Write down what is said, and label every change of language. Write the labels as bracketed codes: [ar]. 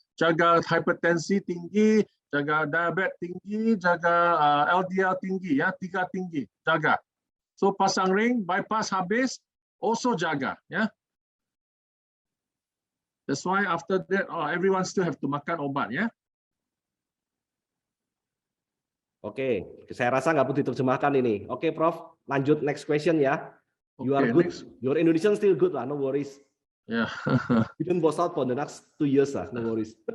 [id] Jaga hipertensi tinggi, jaga diabetes tinggi, jaga LDL tinggi ya, 3 tinggi jaga. So pasang ring, bypass habis, also jaga ya. [en] That's why after that everyone still have to makan obat ya. [id] Oke, saya rasa nggak butuh diterjemahkan ini. [en] Oke, Prof. Lanjut next question ya. You are Okay, good. next. Your Indonesian still good lah, no worries. Yeah. You don't boss out for the next 2 years lah, no worries.